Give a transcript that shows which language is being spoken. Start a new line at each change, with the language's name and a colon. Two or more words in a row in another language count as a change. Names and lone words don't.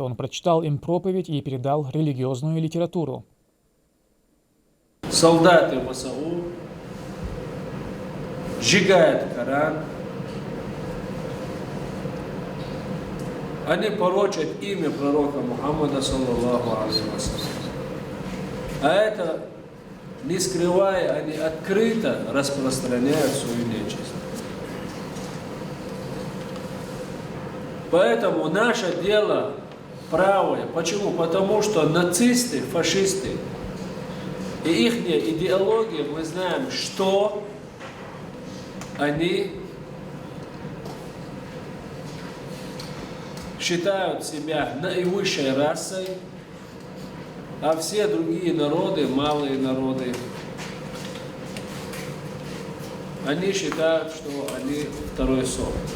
Russian: Он прочитал им проповедь и передал религиозную литературу. Солдаты ВСУ сжигают Коран, они порочат имя пророка Мухаммада,
Arabic: صلى الله عليه وسلم.
Russian: А это, не скрывая, они открыто распространяют свою нечисть. Поэтому наше дело правое. Почему? Потому что нацисты, фашисты и их идеология, мы знаем, что они считают себя наивысшей расой, а все другие народы, малые народы, они считают, что они второй сорт.